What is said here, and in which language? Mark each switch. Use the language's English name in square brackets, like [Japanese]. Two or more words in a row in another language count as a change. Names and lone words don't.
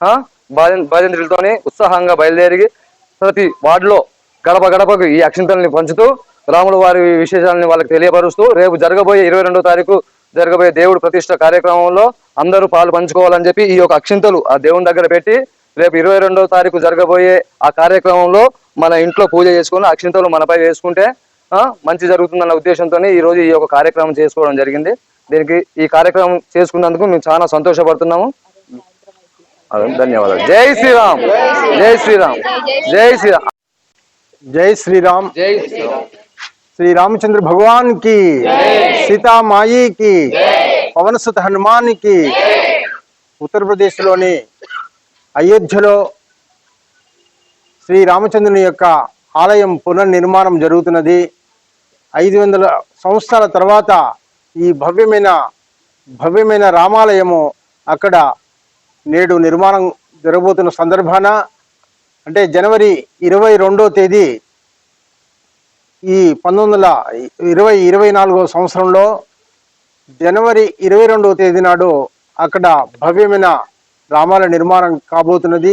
[Telugu] భజంత్రులతోని ఉత్సాహంగా బయలుదేరి ప్రతి వార్డులో గడప గడపకు ఈ అక్షింతల్ని పంచుతూ రాముల వారి విశేషాలని వాళ్ళకి తెలియపరుస్తూ రేపు జరగబోయే 22వ తారీఖు జరగబోయే దేవుడు ప్రతిష్ట కార్యక్రమంలో అందరూ పాలు పంచుకోవాలని చెప్పి ఈ యొక్క అక్షింతలు ఆ దేవుని దగ్గర పెట్టి రేపు 22వ తారీఖు జరగబోయే ఆ కార్యక్రమంలో మన ఇంట్లో పూజ చేసుకుని అక్షింతలు మనపై వేసుకుంటే మంచి జరుగుతుందన్న ఉద్దేశంతో ఈ రోజు ఈ యొక్క కార్యక్రమం చేసుకోవడం జరిగింది. దీనికి ఈ కార్యక్రమం చేసుకున్నందుకు మేము చాలా సంతోషపడుతున్నాము. ధన్యవాదాలు. జై శ్రీరామ్, జై శ్రీరామ్, జై శ్రీరామ్. [Hindi] जय श्री राम, जय श्रीराम. श्री रामचंद्र भगवान की, सीता माई की, पवन सुत हनुमान की. [Telugu] उत्तर प्रदेश लोनी అయోధ్యలో శ్రీ రామచంద్రుని యొక్క ఆలయం పునర్నిర్మాణం జరుగుతున్నది. 500 సంవత్సరాల తర్వాత ఈ భవ్యమైన రామాలయము అక్కడ నేడు నిర్మాణం జరగబోతున్న సందర్భాన, అంటే జనవరి 22వ తేదీ ఈ 1924వ సంవత్సరంలో జనవరి 22వ తేదీ నాడు అక్కడ భవ్యమైన రామాలయ నిర్మాణం కాబోతున్నది.